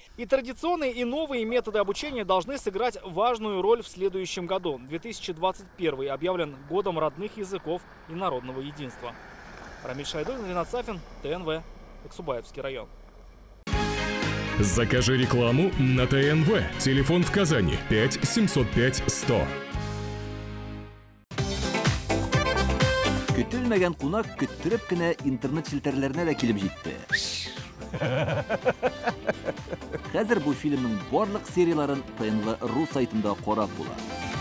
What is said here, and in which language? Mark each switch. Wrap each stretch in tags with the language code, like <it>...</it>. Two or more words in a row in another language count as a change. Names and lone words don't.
<ru>И традиционные, и новые методы обучения должны сыграть важную роль в следующем году. 2021 объявлен годом родных языков и народного единства. Рамиль Шайдулин, Ринат Сафин, ТНВ, Аксубаевский район. Закажи рекламу на ТНВ. Телефон в Казани 5 705 100.</ru> <tt>Көтелмәгән кунак көттөреп кенә интернет челтәрләренә дә килеп җитте. Хәзер бу фильмның барлык серияларын ТНВ.ру сайтында карап була.</tt>